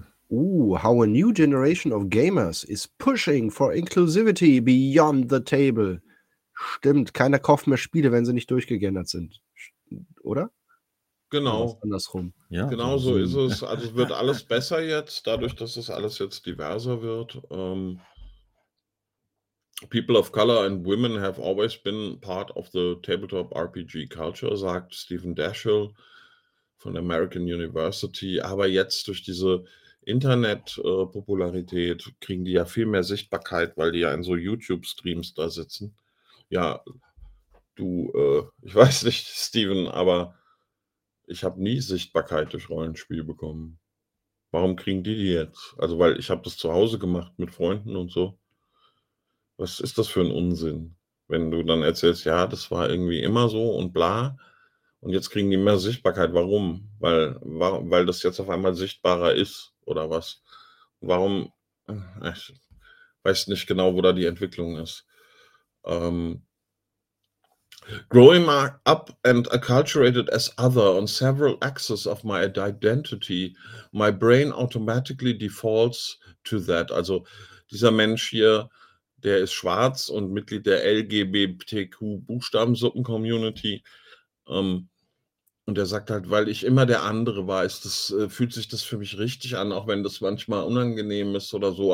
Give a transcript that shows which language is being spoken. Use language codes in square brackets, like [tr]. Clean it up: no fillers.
[en] How a new generation of gamers is pushing for inclusivity beyond the table. [de] Stimmt, keiner kauft mehr Spiele, wenn sie nicht durchgegendert sind. Oder? Genau. Oder andersrum. Ja, genau so ist es. Also es wird alles besser jetzt, dadurch, dass das alles jetzt diverser wird. [en] People of color and women have always been part of the tabletop RPG culture, [de] sagt Stephen Dashiell von der American University. Aber jetzt durch diese Internet-Popularität kriegen die ja viel mehr Sichtbarkeit, weil die ja in so YouTube-Streams da sitzen. Ja, du, ich weiß nicht, Stephen, aber ich habe nie Sichtbarkeit durch Rollenspiel bekommen. Warum kriegen die jetzt? Also, weil ich habe das zu Hause gemacht mit Freunden und so. Was ist das für ein Unsinn, wenn du dann erzählst, ja, das war irgendwie immer so und bla, und jetzt kriegen die mehr Sichtbarkeit. Warum? Weil das jetzt auf einmal sichtbarer ist oder was? Warum? Ich weiß nicht genau, wo da die Entwicklung ist. [en] Growing up and acculturated as other on several axes of my identity, my brain automatically defaults to that. [de] Also dieser Mensch hier, der ist schwarz und Mitglied der LGBTQ-Buchstabensuppen-Community. Und er sagt halt, weil ich immer der andere war, ist das, fühlt sich das für mich richtig an, auch wenn das manchmal unangenehm ist oder so.